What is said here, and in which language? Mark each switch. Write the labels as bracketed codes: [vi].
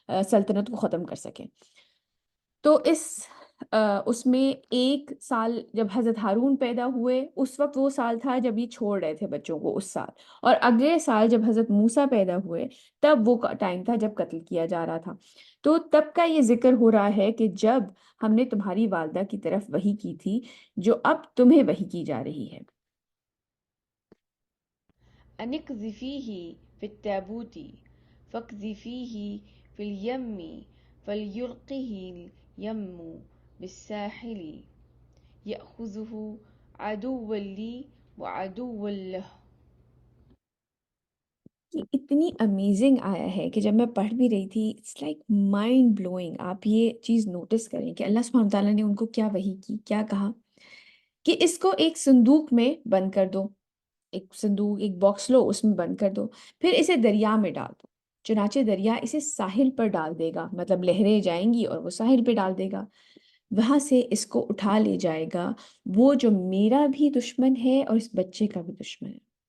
[ur] سلطنت کو ختم کر سکیں۔ تو اس میں ایک سال جب حضرت ہارون پیدا ہوئے اس وقت وہ سال تھا جب یہ چھوڑ رہے تھے بچوں کو اس سال، اور اگلے سال جب حضرت موسیٰ پیدا ہوئے تب وہ ٹائم تھا جب قتل کیا جا رہا تھا۔ تو تب کا یہ ذکر ہو رہا ہے کہ جب ہم نے تمہاری والدہ کی طرف وحی کی تھی جو اب تمہیں وحی کی جا رہی ہے۔ [ar] أن اقذفيه في التابوت فاقذفيه في اليم فليلقه اليم بالساحل يأخذه عدوا لي وعدوا له۔ [ur] یہ اتنی امیزنگ آیا ہے کہ جب میں پڑھ بھی رہی تھی [en] It's like mind blowing. [ur] آپ یہ چیز نوٹس کریں کہ اللہ سبحانہ تعالیٰ نے ان کو کیا وحی کی، کیا کہا کہ اس کو ایک صندوق میں بند کر دو، ایک صندوق ایک باکس لو اس میں بند کر دو، پھر اسے دریا میں ڈال دو، چنانچہ دریا اسے ساحل پر ڈال دے گا، مطلب لہریں جائیں گی اور وہ ساحل پہ ڈال دے گا، وہاں سے اس کو اٹھا لے جائے گا وہ جو میرا بھی دشمن ہے اور اس بچے کا بھی دشمن ہے۔